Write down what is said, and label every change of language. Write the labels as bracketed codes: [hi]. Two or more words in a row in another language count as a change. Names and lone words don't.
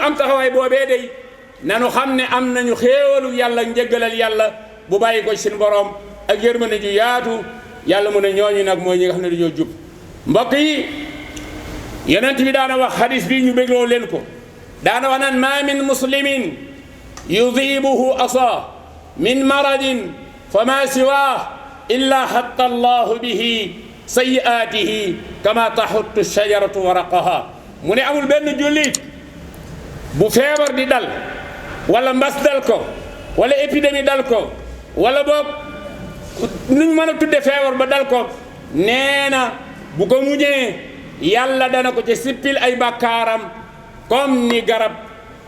[wo] am taxawaay boobee day nanu xam ne am nañu xéewalu yàlla njëggalal yàlla bu bàyyi ko ci seen borom ak yërmande ju yaatu yàlla mu ne ñooñu nag mooy ñi nga xam ne dañoo jub mbokk yi yonent bi daana wax hadis bi ñu bégloo leen ko daana wax naan [ar] ما من مسلم يصيبه أذى من مرض فما سواه إلا حط الله به سيئاته كما تحط الشجرة ورقها [wo] mu ne amul benn jullit bu feebar di dal wala mbas dal ko wala épidémie dal ko wala boog nuñ mën a tudde feebar ba dal ko nee na bu ko muñee yàlla dana ko ci sippil ay bàkkaaram comme ni garab